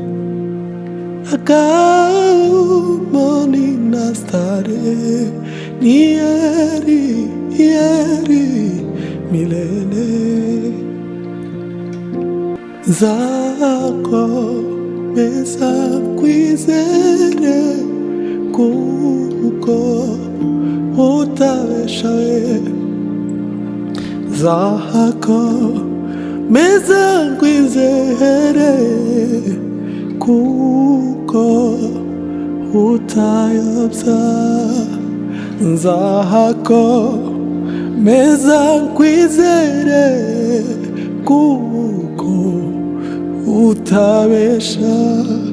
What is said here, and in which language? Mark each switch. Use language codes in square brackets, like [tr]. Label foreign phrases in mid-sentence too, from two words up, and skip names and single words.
[sw] Makao nina starehe, ni heri milele. [rn] Zako meza kwizere, kuko utabeshawe. Zako meza kwizere, kuko utayobya. Zako meza kwizere, kuko utabesha.